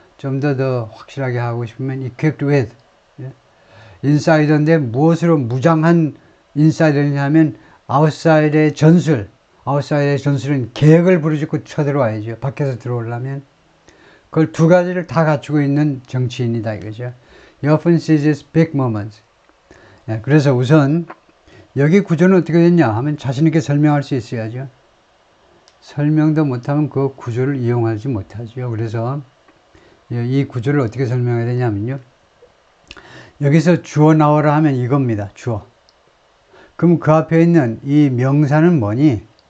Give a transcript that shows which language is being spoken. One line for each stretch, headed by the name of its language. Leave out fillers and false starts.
Korean: 좀 더 확실하게 하고 싶으면
English: equipped with.
Korean: 인사이더인데 무엇으로 무장한 인사이더냐면 아웃사이더의 전술은 계획을 부르짖고 쳐들어와야죠. 밖에서 들어오려면. 그걸 두 가지를 다 갖추고 있는 정치인이다 이거죠.
English: He often seizes big moments.
Korean: 그래서 우선 여기 구조는 어떻게 됐냐 하면 자신있게 설명할 수 있어야죠. 설명도 못하면 그 구조를 이용하지 못하죠. 그래서 이 구조를 어떻게 설명해야 되냐면요. 여기서 주어 나오라 하면 이겁니다. 주어. 그럼 그 앞에 있는 이 명사는 뭐니?